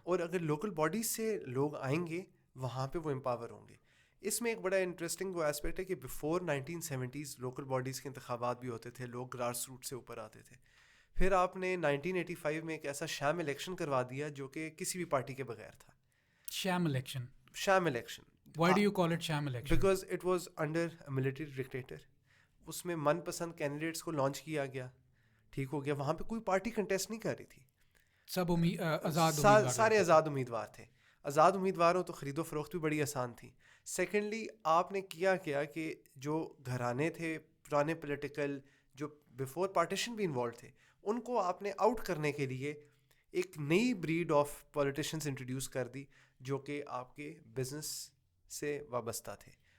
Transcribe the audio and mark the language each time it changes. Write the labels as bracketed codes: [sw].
[ur] اور اگر local bodies سے لوگ آئیں گے وہاں پہ وہ امپاور ہوں گے. اس میں ایک بڑا انٹرسٹنگ وہ ایسپیکٹ ہے کہ بیفور 1970s لوکل باڈیز کے انتخابات بھی ہوتے تھے, لوگ گراس روٹ سے اوپر آتے تھے. پھر آپ نے 1985 میں ایک ایسا شام الیکشن کروا دیا جو کہ کسی بھی پارٹی کے بغیر تھا. شام election. [en] Why do you call it sham election? Because it was under a military dictator. [ur] اس میں من پسند کینڈیڈیٹس کو لانچ کیا گیا, ٹھیک ہو گیا. وہاں پہ کوئی پارٹی کنٹیسٹ نہیں کر رہی تھی, سب سارے آزاد امیدوار تھے. آزاد امیدواروں تو خرید و فروخت بھی بڑی آسان تھی. سیکنڈلی آپ نے کیا کہ جو گھرانے تھے پرانے پولیٹیکل, جو بیفور پارٹیشن بھی انوالو تھے, ان کو آپ نے آؤٹ کرنے کے لیے ایک نئی بریڈ آف پولیٹیشنز انٹروڈیوس کر دی جو کہ آپ کے بزنس سے وابستہ تھے.